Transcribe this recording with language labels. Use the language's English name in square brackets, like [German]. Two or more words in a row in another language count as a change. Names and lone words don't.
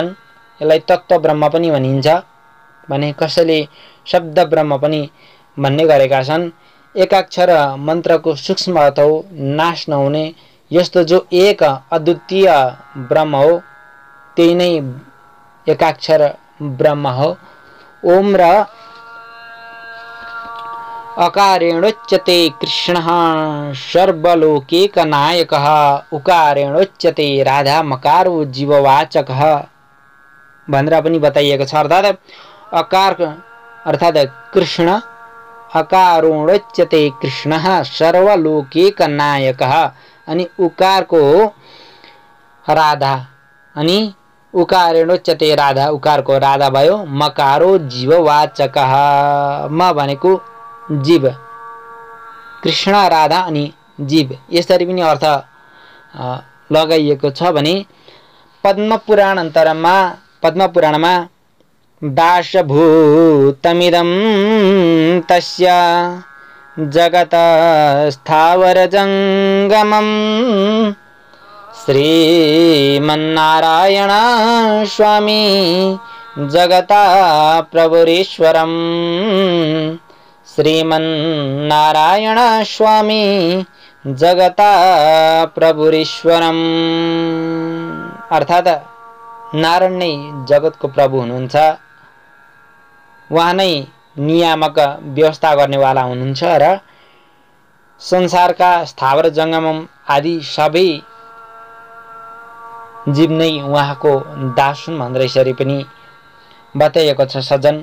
[Nepali] यसलाई तत्त्व ब्रह्म पनि भनिन्छ भने कसैले शब्द ब्रह्म पनि भन्ने गरेका छन्। एकाक्षर मन्त्रको सूक्ष्म अर्थ हो नाश नहुने यस्तो जो एक अद्वितीय ब्रह्म हो त्यही नै एकाक्षर ब्रह्म हो। [Sanskrit] ओम र अकारेणोच्यते कृष्णः सर्वलोकैकनायकः उकारेणोच्यते राधा मकारो जीववाचकः [Nepali] भनेर पनि बताइएको छ। अर्थात् अकार अर्थात् कृष्ण, [Sanskrit] अकारोच्यते कृष्णः सर्वलोकैकनायकः [Nepali] अनि उकारको राधा अनि [Sanskrit] उकारेणोच्यते राधा, [Nepali] उकारको राधा भयो। [Sanskrit] मकारो जीववाचकः, [Nepali] म भनेको जीव, कृष्ण राधा अनि जीव यसरी पनि अर्थ लगाइएको छ भने पद्मपुराण अन्तरमा पद्मपुराणमा [Sanskrit] दाशभूतमिदं तस्य जगत स्थावर जंगमं श्रीमन्नारायण स्वामी जगता प्रभुरीश्वरं श्रीमन्नारायण स्वामी जगता प्रभुरीश्वरम् [Nepali] अर्थात् नारायण नै जगतको प्रभु हुनुहुन्छ। उहाँ नै नियामक व्यवस्था गर्नेवाला हुनुहुन्छ र संसारका स्थावर जङ्गम आदि सबै जीव नै उहाँको दास हुन् भनेर यसरी पनि बताइएको छ सज्जन।